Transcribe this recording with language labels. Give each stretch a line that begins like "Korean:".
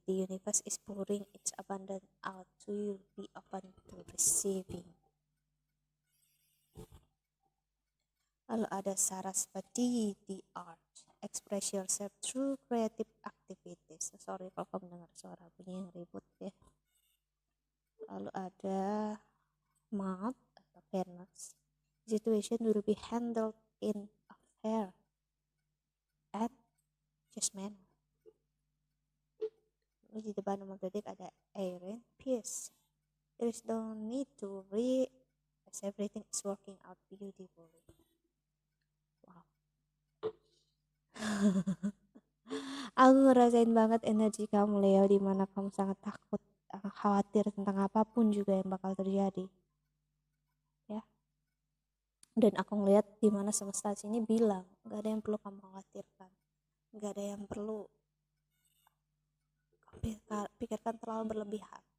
English: The universe is pouring its abundance out to you. Be open to receiving.
Indonesian: Lalu ada
English: Sarasvati, the art. Express yourself through creative activities.
Indonesian: Sorry kalau kamu dengar suara bunyi yang ribut ya. Lalu ada Mouth atau Venus.
English: Situation will be handled in a fair and just manner.
Indonesian: Lalu di depan nomor detik ada Aaron,
English: peace. There is no need to worry as everything is working out beautifully. Wow.
Indonesian: Aku ngerasain banget energi kamu Leo, dimana kamu sangat takut, khawatir tentang apapun juga yang bakal terjadi ya. Dan aku ngeliat dimana semesta sini bilang gak ada yang perlu kamu khawatirkan, gak ada yang perlu pikirkan terlalu berlebihan.